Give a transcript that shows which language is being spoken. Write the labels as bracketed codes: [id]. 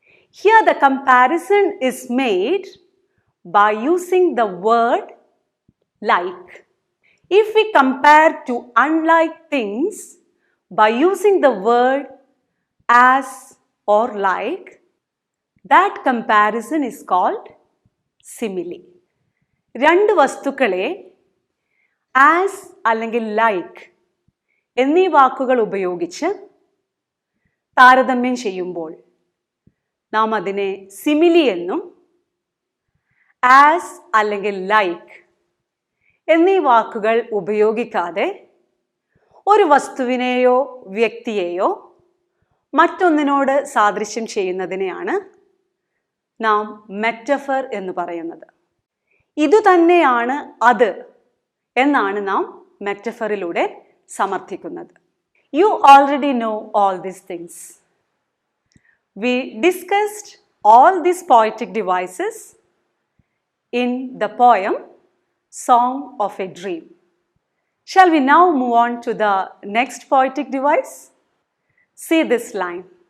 [en] Here the comparison is made by using the word like. If we compare two unlike things by using the word as or like, that comparison is called simile. [ml] രണ്ട് വസ്തുക്കളെ as അല്ലെങ്കിൽ like എന്നീ വാക്കുകൾ ഉപയോഗിച്ച് താരതമ്യം ചെയ്യുമ്പോൾ നാം അതിനെ സിമിലി എന്നും ആസ് അല്ലെങ്കിൽ ലൈക്ക് എന്നീ വാക്കുകൾ ഉപയോഗിക്കാതെ ഒരു വസ്തുവിനെയോ വ്യക്തിയെയോ മറ്റൊന്നിനോട് സാദൃശ്യം ചെയ്യുന്നതിനെയാണ് നാം മെറ്റഫർ എന്ന് പറയുന്നത്. ഇതുതന്നെയാണ് അത് എന്നാണ് നാം മെറ്റഫറിലൂടെ സമർത്ഥിക്കുന്നത്. [en] You already know all these things. We discussed all these poetic devices in the poem Song of a Dream. Shall we now move on to the next poetic device? See this line.